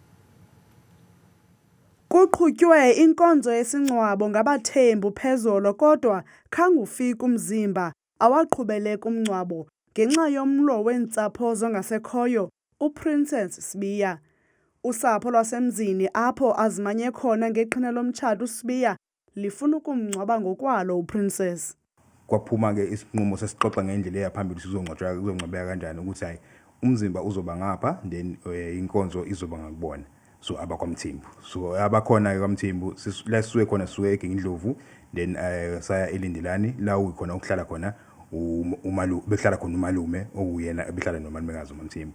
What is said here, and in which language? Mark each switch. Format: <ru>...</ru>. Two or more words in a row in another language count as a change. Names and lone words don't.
<xh>Kuqhutywe inkonzo yesingcwabo ngabathembu phezolo, kodwa khange ufike umzimba awaqhubeleka umngcwabo ngenxa yomlo weentsapho zongasekhoyo uPrincess Sibiya. Usapho lwasemzini apho azimanye khona ngeqhina lomtshato uSibiya lifuna ukumngcwaba ngokwalo uPrincess.</xh> <zu>Kwaphuma ke isinqumo sesixoxa ngendlela eyaphambili sizongcwabeka kanjani ukuthi hayi umzimba uzoba ngapha then inkonzo izoba ngakubona. So abakwamthembu, so abakhona kwaMthembu sisuke khona suke eGingindlovu, then saya eLindelani la ukhona ukuhlala khona umalume, behlala khona umalume okuyena ebehlala nomalumekazi uMthembu.</zu>